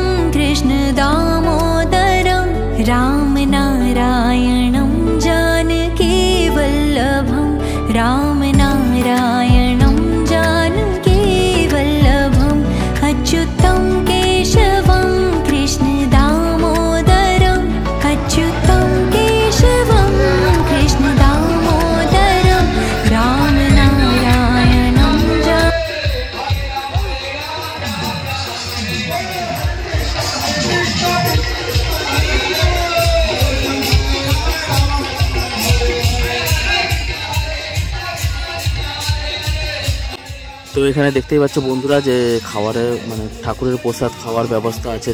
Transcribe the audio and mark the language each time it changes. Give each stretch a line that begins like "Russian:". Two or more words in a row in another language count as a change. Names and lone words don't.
Sanskrit: कृष्ण दामोदरम्, राम नारायणम् जानकी वल्लभम्, राम नारायणम् जानकी वल्लभम्, अच्युतम् केशवम् कृष्ण दामोदरम्, अच्युतम् केशवम् कृष्ण दामोदरम्, राम नारायणम् जानकी.
Bangla: তো এখানে দেখতেই পাচ্ছ বন্ধুরা যে খাবারে মানে ঠাকুরের প্রসাদ খাওয়ার ব্যবস্থা আছে।